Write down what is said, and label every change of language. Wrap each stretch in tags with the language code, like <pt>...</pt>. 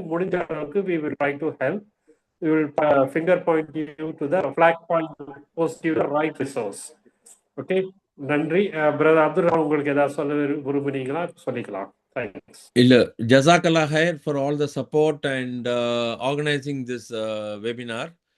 <ta>முடிஞ்ச அளவுக்கு</ta> <en>we will try to help. We will finger point you to the flag point, post you the right resource.</en> <ta>Okay, நன்றி. Brother Abdul உங்களுக்கு ஏதாவது சொல்ல விரும்புனீங்களா சொல்லிக்கலாம்.</ta> <en>Thanks. Jazakallah khair for all the support and organizing this webinar.</en>